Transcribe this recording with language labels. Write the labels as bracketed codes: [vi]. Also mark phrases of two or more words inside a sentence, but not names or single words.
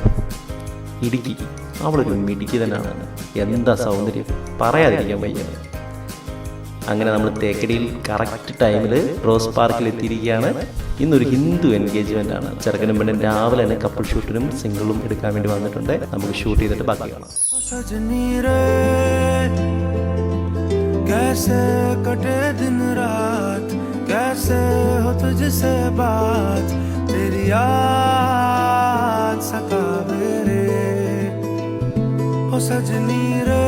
[ml] ഇടുക്കി, അവളൊരു മിടുക്കി തന്നെയാണ്. എന്താ സൗന്ദര്യം, പറയാതിരിക്കാൻ വയ്യ. അങ്ങനെ നമ്മൾ തേക്കടിയിൽ [en] correct time [ml] റോസ് പാർക്കിൽ എത്തിയിരിക്കുകയാണ്. ഇന്നൊരു [en] Hindu engagement [ml] ആണ്. ചെറുക്കനും പെണ്ണും രാവിലെ തന്നെ [en] couple shoot [ml] സിംഗിളും എടുക്കാൻ വേണ്ടി വന്നിട്ടുണ്ട്. നമുക്ക് ഷൂട്ട് ചെയ്തിട്ട് ബാക്കി കാണാം. [hi] कैसे कटे दिन रात, कैसे हो तुझसे बात, तेरी याद सतावे रे, हो सजनी